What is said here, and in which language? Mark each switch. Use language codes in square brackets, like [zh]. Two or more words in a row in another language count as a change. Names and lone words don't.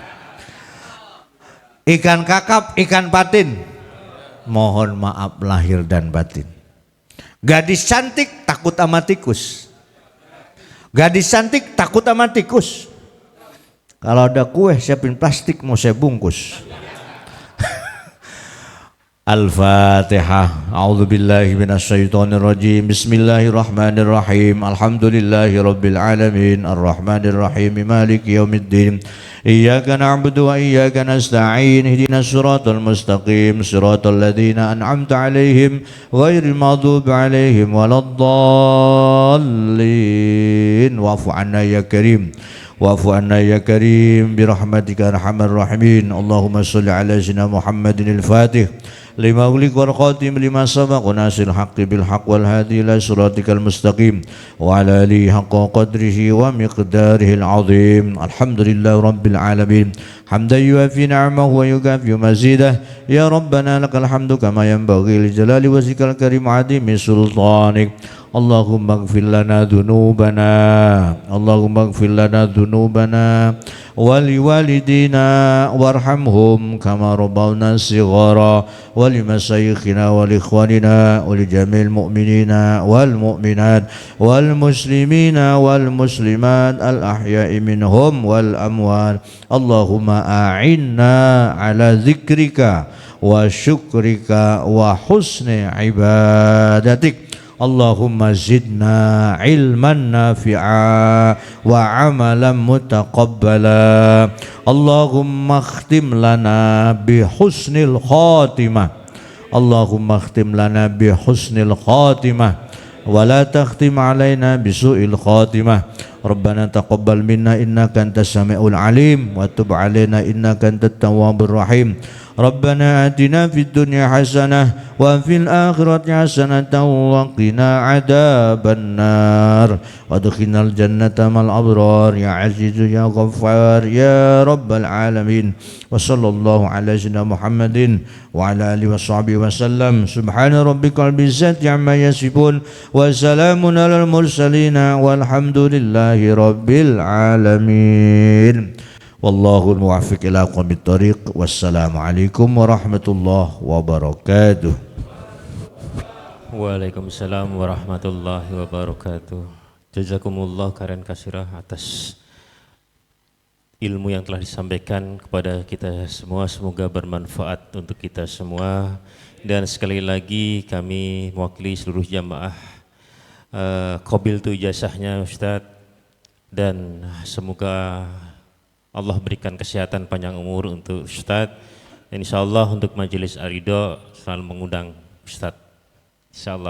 [id] Ikan kakap, ikan patin, mohon maaf lahir dan batin. Gadis cantik takut sama tikus. Gadis cantik takut sama tikus. Kalau ada kue siapin plastik mau saya bungkus. [ar] Al-Fatihah. أعوذ بالله من الشيطان الرجيم. بسم الله الرحمن الرحيم. الحمد لله رب العالمين. الرحمن الرحيم. مالك يوم الدين. إياك نعبد وإياك نستعين. اهدنا الصراط المستقيم. صراط الذين أنعمت عليهم غير المغضوب عليهم ولا الضالين. واعف عنا يا كريم. واعف عنا يا كريم برحمتك أرحم الراحمين. اللهم صل على سيدنا محمد الفاتح لما أغلق والخاتم لما سبق ناصر الحق بالحق والهادي إلى صراطك المستقيم وعلى آله حق قدره ومقداره العظيم. الحمد لله رب العالمين حمدا يوافي نعمه ويكافئ مزيده. يا ربنا لك الحمد كما ينبغي لجلال وجهك الكريم وعظيم سلطانك. اللهم اغفر لنا ذنوبنا، اللهم اغفر لنا ذنوبنا ولوالدينا وارحمهم كما ربونا صغارا ولمشايخنا ولإخواننا ولجميع المؤمنين والمؤمنات والمسلمين والمسلمات الأحياء منهم والأموات. اللهم أعنا على ذكرك وشكرك وحسن عبادتك. اللهم زدنا علما نافعا وعملا متقبلا. اللهم اختم لنا بحسن الخاتمة. اللهم اختم لنا بحسن الخاتمة ولا تختم علينا بسوء الخاتمة. ربنا تقبل منا إنك أنت السميع العليم وتب علينا إنك أنت التواب الرحيم. ربنا آتنا في الدنيا حسنة وفي الآخرة حسنة وقنا عذاب النار وأدخلنا الجنة مع الأبرار يا عزيز يا غفار يا رب العالمين. وصلى الله على سيدنا محمد وعلى آله وصحبه وسلم. سبحان ربك رب العزة عما يصفون وسلام على المرسلين والحمد لله رب العالمين. والله الموفق إلى أقوم الطريق. والسلام عليكم ورحمة الله وبركاته. وعليكم السلام ورحمة الله وبركاته. جزاكم الله خيرا كثيرا [id] atas ilmu yang telah disampaikan kepada kita semua. Semoga bermanfaat untuk kita semua. Dan sekali lagi kami mewakili seluruh jamaah qabiltu ijazahnya Ustadz, dan semoga Allah berikan kesehatan panjang umur untuk Ustadz, dan insyaallah untuk majelis Ar-Ridha selalu mengundang Ustadz, insyaallah.